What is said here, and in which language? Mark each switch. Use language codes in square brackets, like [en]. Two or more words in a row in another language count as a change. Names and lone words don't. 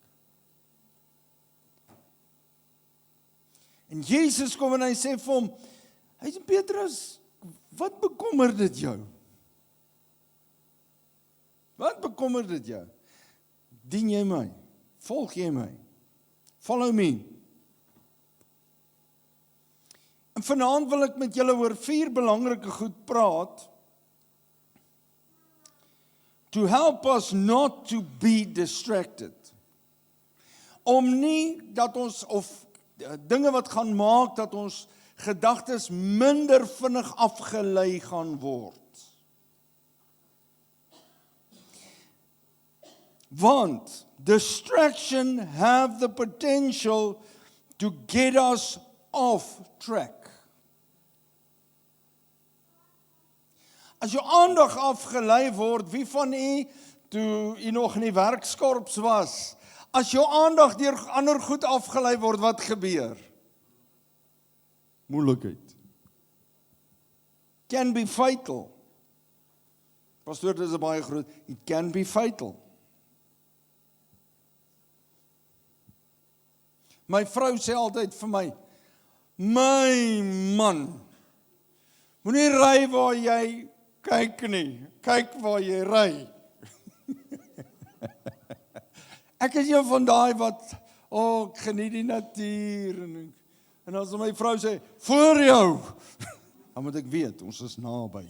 [af] En Jesus kom en hy sê vir hom, hy sê, Petrus, wat bekommer dit jou? Wat bekommer dit jou? Dien jy my? Volg jy my? [en] Follow me. [af] En vanaand wil ek met julle oor 4 belangrike goed praat, [en] to help us not to be distracted. [af] Om nie dat ons, of dinge wat gaan maak, dat ons gedagtes minder vinnig afgelei gaan word. [en] Want distraction have the potential to get us off track. [af] As jou aandag afgelei word, wie van u, toe u nog in die werkskorps was, as jou aandag deur ander goed afgelei word, wat gebeur? Moeilikheid. [en] Can be fatal. [af] Pastoor, dit is 'n baie groot, [en] it can be fatal. [af] My vrou sê altyd vir my, my man, moenie ry waar jy kyk nie, kyk waar jy ry. Ek is een van daai wat, ek geniet die natuur, en as my vrou sê, voor jou, dan moet ek weet, ons is naby.